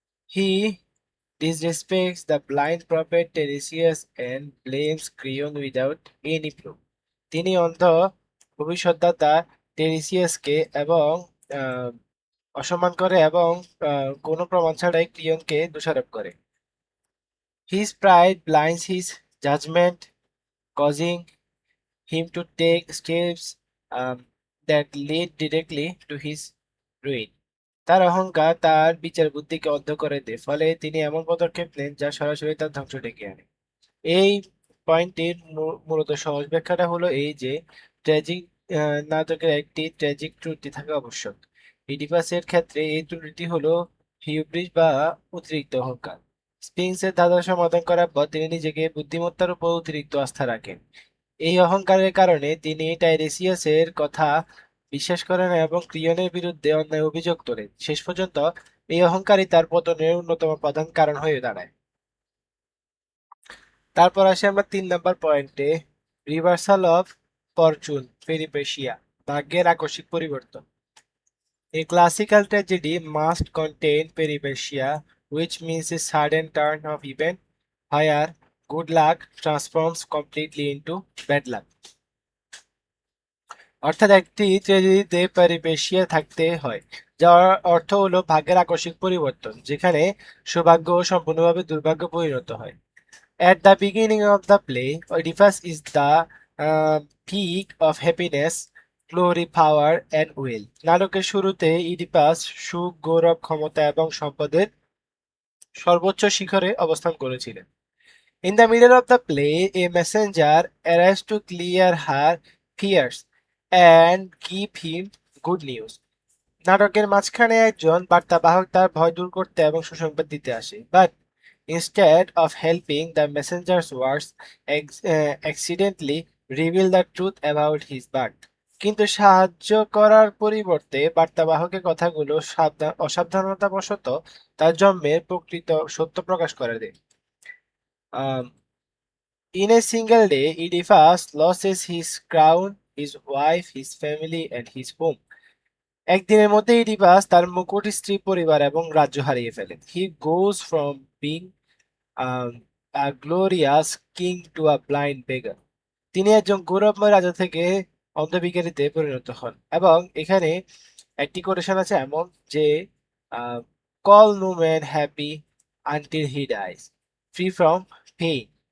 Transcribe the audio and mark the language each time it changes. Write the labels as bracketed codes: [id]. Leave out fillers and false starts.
[en] He disrespects the blind prophet Tiresias and blames Creon without any proof. [bn] তিনি অন্ধ ভবিষ্যদ্দাতা টেরিসিয়াসকে এবং আহ, অসম্মান করে এবং কোনো প্রমাণ ছাড়াই ক্রিয়নকে দোষারোপ করে। [en] His pride blinds his judgment, causing him to take steps that lead directly to his ruin. [bn] তার অহংকার তার বিচার বুদ্ধিকে অন্ধ করে দেয়, ফলে তিনি এমন পদক্ষেপ নেন যা সরাসরি তার ধ্বংস ডেকে আনে। এই পয়েন্টের মূলত সহজ ব্যাখ্যাটা হলো এই যে ট্র্যাজিক নাটকের একটি ট্র্যাজিক ত্রুটি থাকা আবশ্যক। ইডিপাসের ক্ষেত্রে এই ত্রুটিটি হলো হিউব্রিস বা অতিরিক্ত অহংকার। স্পিংসের ধাঁধা সমাধান করার পর তিনি নিজেকে বুদ্ধিমত্তার উপর অতিরিক্ত আস্থা রাখেন। এই অহংকারের কারণে তিনি টাইরেসিয়াসের কথা বিশ্বাস করেন এবং ক্রিয়নের বিরুদ্ধে অন্যায় অভিযোগ তোলেন। শেষ পর্যন্ত এই অহংকারই তার পতনের অন্যতম প্রধান কারণ হয়ে দাঁড়ায়। তারপর আসি আমরা 3 নম্বর পয়েন্টে, রিভার্সাল অফ ফরচুন পেরিপেশিয়া, ভাগ্যের আকস্মিক পরিবর্তন। [en] A classical tragedy must contain peripecia, which means a sudden turn of event where good luck transforms completely into bad luck. [bn] অর্থাৎ একটি ট্র্যাজেডিতে পেরিপেশিয়া থাকতে হয়, যার অর্থ হলো ভাগ্যের আকস্মিক পরিবর্তন, যেখানে সৌভাগ্য সম্পূর্ণভাবে দুর্ভাগ্য পরিণত হয়। [en] At the beginning of the play, Oedipus is the peak of happiness, glory, power, and will. [bn] নাটকের শুরুতে ইডিপাস সুখ, গৌরব, ক্ষমতা এবং সম্পদের সর্বোচ্চ শিখরে অবস্থান করেছিলেন। [en] In the middle of the play, a messenger arrives to clear her fears and give him good news. [bn] নাটকের মাঝখানে একজন বার্তাবাহক তার ভয় দূর করতে এবং সুসংবাদ দিতে আসে, [en] But instead of helping, the messenger's words accidentally reveal the truth about his birth. [bn] কিন্তু সাহায্য করার পরিবর্তে বার্তাবাহকের কথাগুলো অসাবধানতাবশত তার জন্মের প্রকৃত সত্য প্রকাশ করে দেয়। [en] In a single day, Oedipus loses his crown, his wife, his family, and his home. [bn] একদিনের মধ্যে ইডিপাস তার মুকুট, স্ত্রী, পরিবার এবং রাজ্য হারিয়ে ফেলেন। [en] He goes from being a glorious king to a blind beggar. [bn] তিনি একজন গৌরবময় রাজা থেকে অন্ধ ভিখারিতে পরিণত হন। এবং এখানে একটি কোটেশন আছে এমন যে, [en] Call no man happy until he dies, free from pain.